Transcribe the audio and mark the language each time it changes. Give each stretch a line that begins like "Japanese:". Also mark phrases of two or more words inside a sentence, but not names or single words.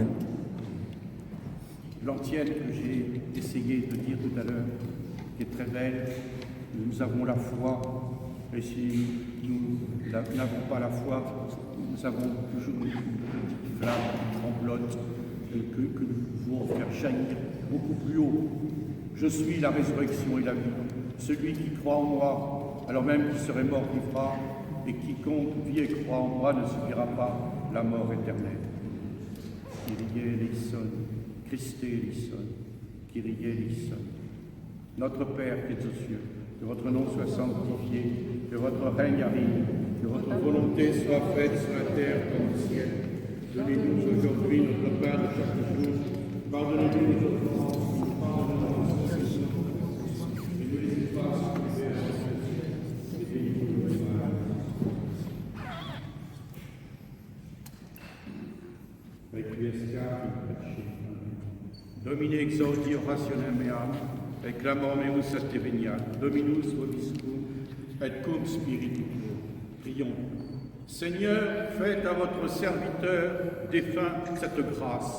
French: L'antienne que j'ai essayé de dire tout à l'heure, qui est très belle, nous avons la foi, et si nous n'avons pas la foi, nous avons toujours une petite flamme qui tremblote, et que nous pouvons faire jaillir beaucoup plus haut. Je suis la résurrection et la vie. Celui qui croit en moi, alors même qu'il serait mort, vivra, et quiconque vit et croit en moi ne subira pas la mort éternelle.
Greek: Kyrie eleison, Christe eleison, Kyrie eleison.
French: Notre Père qui es aux cieux, que votre nom soit sanctifié, que votre règne arrive, que votre volonté soit faite sur la terre comme au ciel. Donnez-nous aujourd'hui notre pain de chaque jour. Pardonnez-nous nos offenses, pardonnez-nous nos péchés, et ne laissez pas succomber à la tentation, et délivre-nous du mal.
Latin: Requiescat in pace. Domine exaudi orationem meam, et clamor meus a te veniat. Dominus vobiscum, et cum spiritu tuo.
French: Prions. Seigneur, faites à votre serviteur défunt cette grâce.